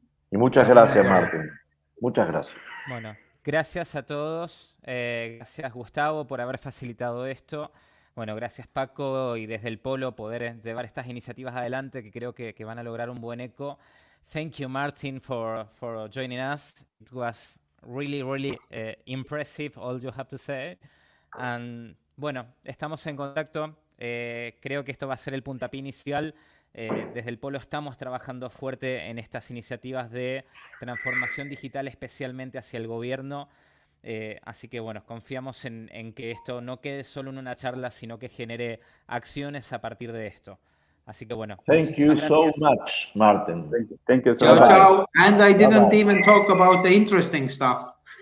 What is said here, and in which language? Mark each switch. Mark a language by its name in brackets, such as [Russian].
[Spanish] Y muchas gracias, Marten. Muchas gracias. Bueno, gracias a todos. Gracias, Gustavo, por haber facilitado esto. Bueno, gracias, Paco, y desde el Polo poder llevar estas iniciativas adelante que creo que van a lograr un buen eco. [English] Thank you, Martin, for joining us. It was really impressive, all you have to say. [Spanish] And bueno, estamos en contacto. Creo que esto va a ser el puntapié inicial. Desde el Polo estamos trabajando fuerte en estas iniciativas de transformación digital, especialmente hacia el gobierno. Así que bueno, confiamos en que esto no quede solo en una charla, sino que genere acciones a partir de esto. Así que bueno. [English] Thank you so much, Marten. Thank you so much. [Italian] Ciao. [English] And I didn't even talk about the interesting stuff.